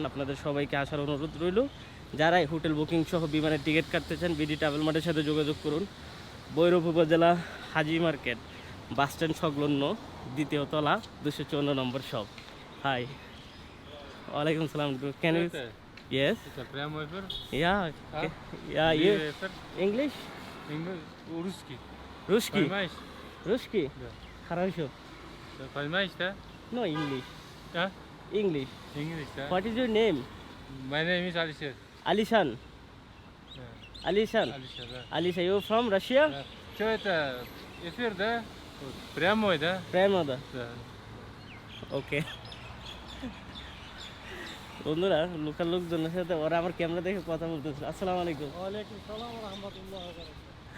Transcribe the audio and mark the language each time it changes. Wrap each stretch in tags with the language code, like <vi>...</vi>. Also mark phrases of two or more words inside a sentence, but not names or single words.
<bn>আপনাদের সবাইকে আসার অনুরোধ রইল। যারা হোটেল বুকিং সহ বিমানের টিকিট কাটতে চান, বিডি ট্রাভেল মার্টের সাথে যোগাযোগ করুন। ভৈরব উপজেলা হাজি মার্কেট বাস স্ট্যান্ড সংলগ্ন 2য় তলা 254 নম্বর শপ।</bn> <en>হাই,</en> <ar>وعليكم السلام.</ar> <en>can you? Yes.</en> <ru>Это прям эфир?</ru> <en>Yeah.</en> <ru>А?</ru> <en>Yeah. You</en> <ru>Эфир?</ru> <en>English?</en> <ru>Русский. Русский? Понимаешь? Русский? Да. Хорошо. Ты понимаешь, да?</ru> <en>No English.</en> <ru>А?</ru> <en>English. English, да? What is your name? My name is Alisher. Alishan.</en> <ru>Да.</ru> <en>Alishan.</en> <ru>Alisher, да.</ru> <en>Alisha, you from Russia?</en> <ru>Да. Что это? Эфир, да? Вот, прямой, да? Prima da. Да.</ru> <en>Okay.</en> <bn>বন্ধুরা, লোকাল লোকজনের সাথে ওরা আমার ক্যামেরা দেখে কথা বলতেছিল।</bn> <ar>السلام عليكم. وعليكم السلام ورحمة الله وبركاته.</ar>